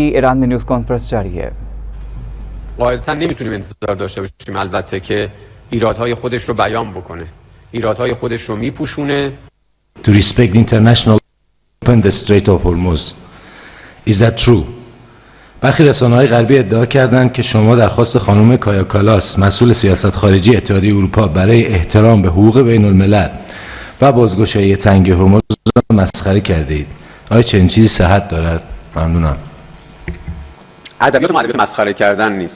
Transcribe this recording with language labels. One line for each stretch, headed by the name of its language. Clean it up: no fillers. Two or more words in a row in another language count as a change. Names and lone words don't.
Hindi: ईरान में न्यूज़ कॉन्फ्रेंस जारी है।
Persian: قاعدتا نمیتونیم انتظار داشته باشیم البته که ایرادهای خودش رو بیان بکنه. ایرادهای خودش رو میپوشونه.
English: To respect international open the Strait of Hormuz. Is that true?
Persian: برخی رسانه‌های غربی ادعا کردند که شما درخواست خانم کایا کالاس مسئول سیاست خارجی اتحادیه اروپا برای احترام به حقوق بین الملل و بازگشایی تنگه هرمز را مسخره کرده اید. آیا چنین چیزی صحت دارد؟ ممنونم. ادبیات ما ادبیات مسخره کردن نیست.